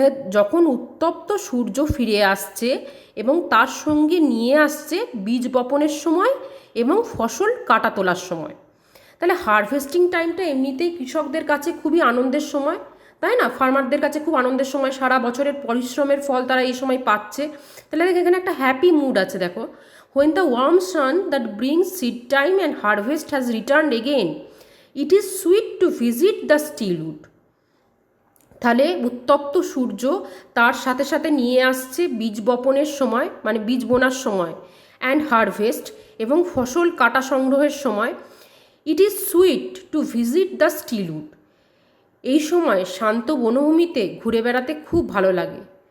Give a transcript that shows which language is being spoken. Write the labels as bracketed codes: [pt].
[bn] যখন উত্তপ্ত সূর্য ফিরে আসছে এবং তার সঙ্গে নিয়ে আসছে বীজ বপনের সময় এবং ফসল কাটা তোলার সময়। তাহলে হারভেস্টিং টাইমটা এমনিতেই কৃষকদের কাছে খুবই আনন্দের সময়, তাই না? ফার্মারদের কাছে খুব আনন্দের সময়, সারা বছরের পরিশ্রমের ফল তারা এই সময় পাচ্ছে। তাহলে দেখো এখানে একটা হ্যাপি মুড আছে। দেখো, [en] when the warm sun that brings seed time and harvest has returned again, it is sweet to visit the still wood. [bn] তাহলে উত্তপ্ত সূর্য তার সাথে সাথে নিয়ে আসছে বীজ বপনের সময়, মানে বীজ বোনার সময়, [en] and harvest [bn] এবং ফসল কাটা সংগ্রহের সময়। [en] It is sweet to visit the still wood. [bn] এই সময় শান্ত বনভূমিতে ঘুরে বেড়াতে খুব ভালো লাগে।